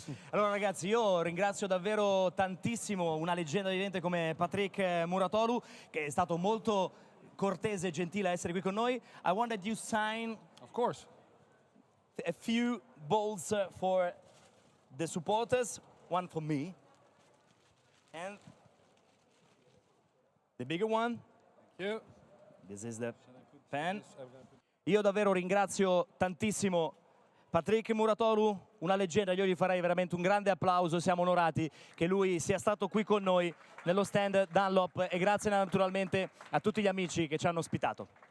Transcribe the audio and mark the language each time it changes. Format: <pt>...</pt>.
<it>Allora ragazzi, io ringrazio davvero tantissimo una leggenda vivente come Patrick Mouratoglu, che è stato molto cortese e gentile a essere qui con noi.</it> <en>I wanted you sign, Of course. a few balls for the supporters, one for me, and the bigger one. Thank you. This is the pen.</en> <it>Io davvero ringrazio tantissimo Patrick Mouratoglu, una leggenda, io gli farei veramente un grande applauso, siamo onorati che lui sia stato qui con noi nello stand Dunlop e grazie naturalmente a tutti gli amici che ci hanno ospitato.</it>